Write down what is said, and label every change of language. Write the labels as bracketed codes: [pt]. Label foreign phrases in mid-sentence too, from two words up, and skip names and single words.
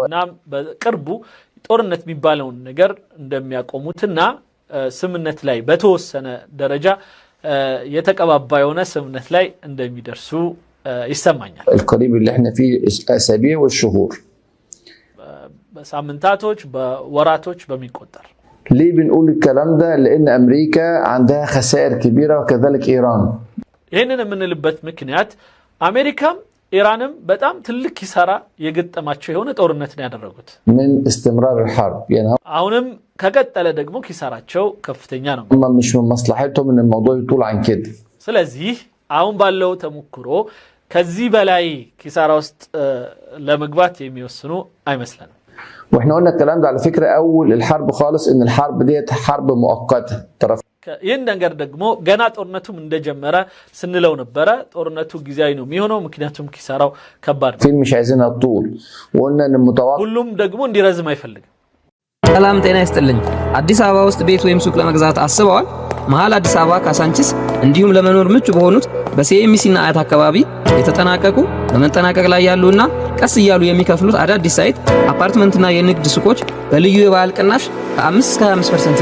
[am] نعم በቅርቡ ጦርነት የሚባለውን ነገር እንደሚያቆሙትና ስምምነት ላይ በተወሰነ ደረጃ የተቀባባ የሆነ ስምምነት ላይ እንደሚደርሱ ይሰማኛል [ar] القريب اللي احنا فيه اسابيع والشهور [am] በሳምንታቶች በወራቶች በሚቆጠር [ar] ليه بنقول الكلام ده لان امريكا عندها خسائر كبيره وكذلك ايران [am] ይሄንን የምንልበት ምክንያት አሜሪካም ኢራንም በጣም ትልቅ ኪሳራ የገጠማቸው የሆነ ጦርነት ነው ያደረጉት [ar] من استمرار الحرب يعني [am] አሁንም ከቀጠለ ደግሞ ኪሳራቸው ከፍተኛ ነው [ar] هم مش من مصلحتهم ان الموضوع يطول عن كده [am] ስለዚህ አሁን ባለው ተሞክሮ ከዚህ በላይ ኪሳራ ውስጥ ለመግባት የሚወስኑ አይመስልንም [ar] واحنا قلنا الكلام ده على فكره اول الحرب خالص ان الحرب ديت حرب مؤقته طرف [am] ይህን ነገር ደግሞ ገና ጦርነቱም እንደጀመረ ስንለው ነበረ ጦርነቱ ጊዜያዊ ነው የሚሆነው ምክንያቱም ኪሳራው ከባድ ነው [ar] مش عايزينها طول وقلنا ان المتوقع [am] ሁሉም ደግሞ እንዲረዝም አይፈልግም ሰላም ጤና ይስጥልኝ አዲስ አበባ ውስጥ ቤት ወይም ሱቅ ለመግዛት አስበዋል መሃል አዲስ አበባ ካሳንቺስ እንዲሁም ለመኖር ምቹ በሆኑት በሲኤምሲና አያት አካባቢ የተጠናቀቁ በመጠናቀቅ ላይ ያሉና ቀስ እያሉ የሚከፍሉት አዳዲስ ሳይት አፓርትመንትና የንግድ ሱቆች በልዩ የበዓል ቅናሽ ከ5 እስከ 25%